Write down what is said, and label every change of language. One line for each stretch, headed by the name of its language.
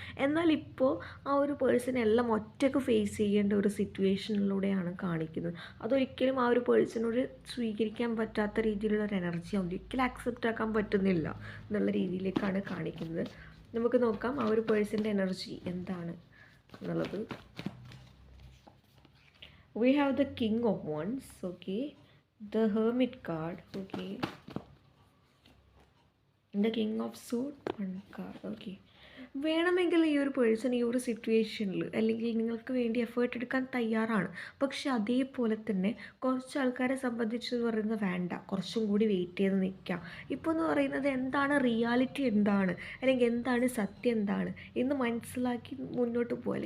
Malayalam: എന്നാൽ ഇപ്പോൾ ആ ഒരു പേഴ്സൺ എല്ലാം ഒറ്റയ്ക്ക് ഫേസ് ചെയ്യേണ്ട ഒരു സിറ്റുവേഷനിലൂടെയാണ് കാണിക്കുന്നത്. അതൊരിക്കലും ആ ഒരു പേഴ്സണോട് സ്വീകരിക്കാൻ പറ്റാത്ത രീതിയിലുള്ള ഒരു എനർജി ഒരിക്കലും ആക്സെപ്റ്റ് ആക്കാൻ പറ്റുന്നില്ല എന്നുള്ള രീതിയിലേക്കാണ് കാണിക്കുന്നത്. നമുക്ക് നോക്കാം ആ ഒരു പേഴ്സൻ്റെ എനർജി എന്താണ് എന്നുള്ളത്.
English: We have the King of Wands, okay, the Hermit card, okay, the King of Swords, one card, okay.
Malayalam: വേണമെങ്കിൽ ഈ ഒരു പേഴ്സൺ ഈ ഒരു സിറ്റുവേഷനിൽ അല്ലെങ്കിൽ നിങ്ങൾക്ക് വേണ്ടി എഫേർട്ട് എടുക്കാൻ തയ്യാറാണ്. പക്ഷെ അതേപോലെ തന്നെ കുറച്ച് ആൾക്കാരെ സംബന്ധിച്ചെന്ന് പറയുന്നത് വേണ്ട, കുറച്ചും കൂടി വെയിറ്റ് ചെയ്ത് നിൽക്കാം. ഇപ്പോൾ എന്ന് പറയുന്നത് എന്താണ് റിയാലിറ്റി, എന്താണ് അല്ലെങ്കിൽ എന്താണ് സത്യം എന്താണ് എന്ന് മനസ്സിലാക്കി മുന്നോട്ട് പോകുക.